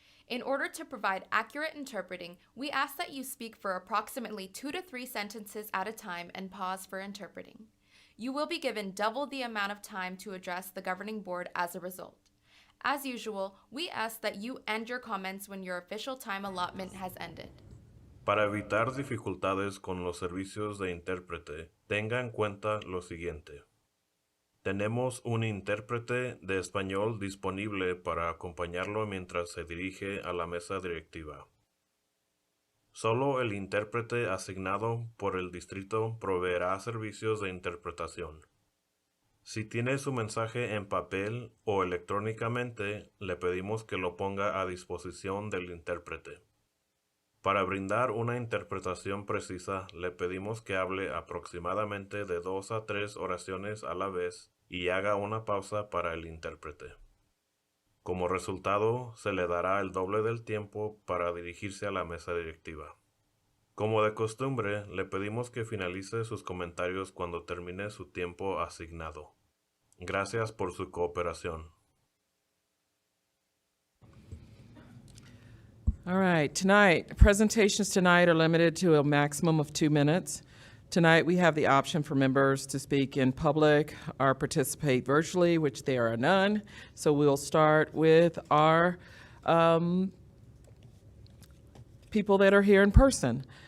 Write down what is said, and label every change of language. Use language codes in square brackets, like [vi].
[en] In order to provide accurate interpreting, we ask that you speak for approximately 2 to 3 sentences at a time and pause for interpreting. You will be given double the amount of time to address the governing board as a result. As usual, we ask that you end your comments when your official time allotment has ended. [es] Para evitar dificultades con los servicios de intérprete, tenga en cuenta lo siguiente. Tenemos un intérprete de español disponible para acompañarlo mientras se dirige a la mesa directiva. Solo el intérprete asignado por el distrito proveerá servicios de interpretación. Si tiene su mensaje en papel o electrónicamente, le pedimos que lo ponga a disposición del intérprete. Para brindar una interpretación precisa, le pedimos que hable aproximadamente de 2 a 3 oraciones a la vez y haga una pausa para el intérprete. Como resultado, se le dará el doble del tiempo para dirigirse a la mesa directiva. Como de costumbre, le pedimos que finalice sus comentarios cuando termine su tiempo asignado. Gracias por su cooperación. [en] All right, presentations tonight are limited to a maximum of 2 minutes. Tonight, we have the option for members to speak in public or participate virtually, which there are none. So we'll start with our people that are here in person.